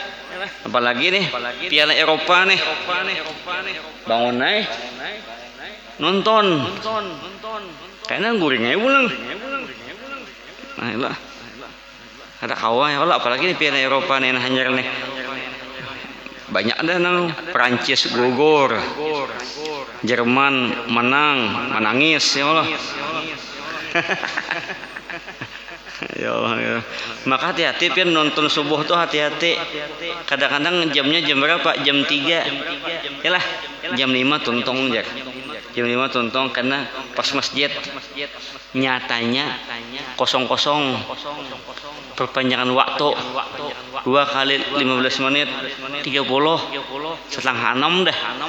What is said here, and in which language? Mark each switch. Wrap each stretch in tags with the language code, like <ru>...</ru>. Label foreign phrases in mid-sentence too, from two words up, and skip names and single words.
<bjn>Apalagi nih Piala Eropa nih, bangun naik nonton kayaknya guringnya pulang. Nah itulah ada kawan ya, apalagi nih Piala Eropa nih hanyar nih, banyak ada nang Prancis gugur, Jerman menangis ya Allah. Ya Allah, ya. Maka hati-hati pian nonton subuh tuh hati-hati. Kadang-kadang jamnya jam berapa? Jam 3. Yalah, jam 5 tuntong aja. Jam 5 tuntong karena pas masjid nyatanya kosong-kosong. Perpanjangan waktu 2 kali 15 menit 30 setengah 6 dah.</bjn>